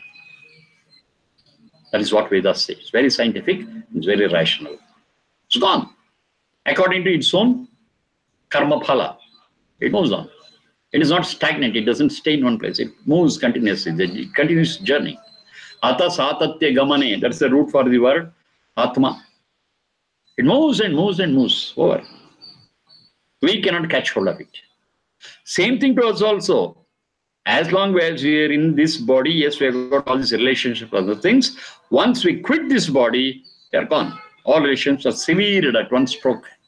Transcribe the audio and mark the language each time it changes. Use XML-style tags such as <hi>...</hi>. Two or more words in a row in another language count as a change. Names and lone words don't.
<en>That is what Vedas say. It's very scientific, it's very rational. It's gone. According to its own</en> <sa>कर्म फल,</sa> <en>it moves on. It is not stagnant, it doesn't stay in one place. It moves continuously, it continues journey.</en> <sa>अत सातत्य गमने,</sa> <en>that's the root for the word Atma. It moves and moves and moves over. We cannot catch hold of it. Same thing to us also. As long as we are in this body, yes, we have got all these relationships, other things. Once we quit this body, they are gone. All relationships are severed at one stroke.</en>